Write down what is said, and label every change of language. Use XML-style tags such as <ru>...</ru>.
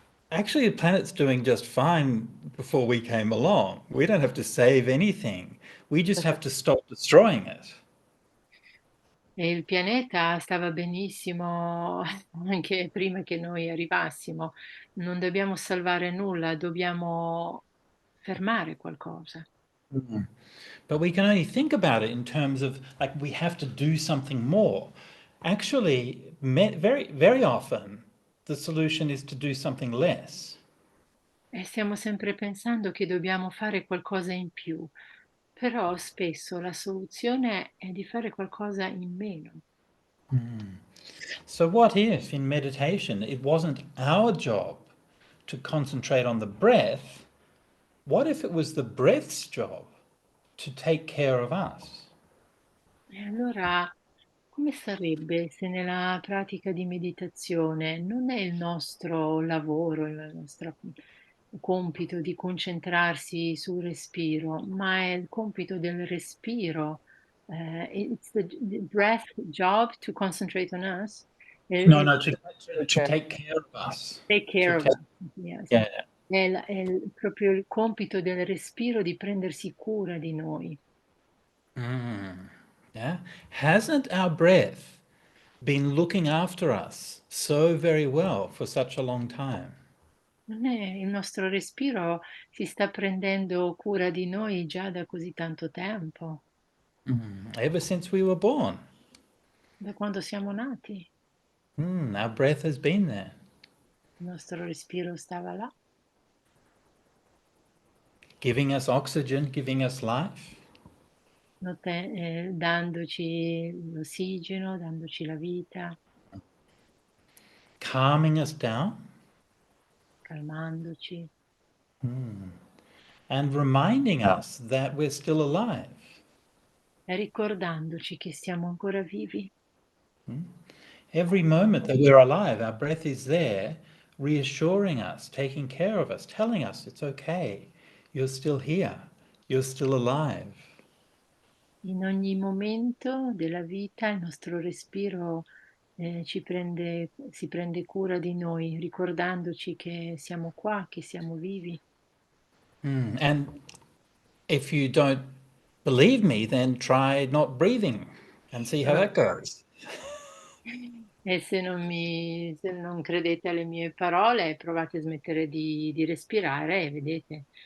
<en>Actually, the planet's doing just fine before we came along. We don't have to save anything. We just have to stop destroying it.</en> <it>E il pianeta stava benissimo anche prima che noi arrivassimo. Non dobbiamo salvare nulla, dobbiamo fermare qualcosa.</it> <en>But we can only think about it in terms of like we have to do something more. Actually, very, very often, the solution is to do something less.</en> <it>E stiamo sempre pensando che dobbiamo fare qualcosa in più, però spesso la soluzione è di fare qualcosa in meno.</it> <en>So, what if in meditation it wasn't our job to concentrate on the breath? What if it was the breath's job to take care of us?</en> <it>E allora, come sarebbe se nella pratica di meditazione non è il nostro lavoro, il nostro compito di concentrarsi sul respiro, ma è il compito del respiro?</it> <en>It's the breath job to concentrate on us, No, e no, to take care of us. take To care of take, us. Yes. yeah.</en> <it>Proprio il compito del respiro di prendersi cura di noi.</it> <en>Yeah. Hasn't our breath been looking after us so very well for such a long time?</en> <it>Non è il nostro respiro si sta prendendo cura di noi già da così tanto tempo,</it> <en>Ever since we were born.</en> <it>da quando siamo nati.</it> <en>Our breath has been there,</en> <it>Il nostro respiro stava là,</it> <en>giving us oxygen, giving us life,</en> <it>dandoci l'ossigeno, dandoci la vita,</it> <en>calming us down,</en> <it>calmandoci</it> <en>and reminding us that we're still alive.</en> <it>e ricordandoci che siamo ancora vivi.</it> <en>Every moment that we're alive, our breath is there, reassuring us, taking care of us, telling us it's okay, you're still here, you're still alive.</en> <it>In ogni momento della vita il nostro respiro si prende cura di noi, ricordandoci che siamo qua, che siamo vivi.</it> <en>And if you don't believe me, then try not breathing and see how that goes.</en> <it>E se non credete alle mie parole, provate a smettere di respirare e vedete.</it>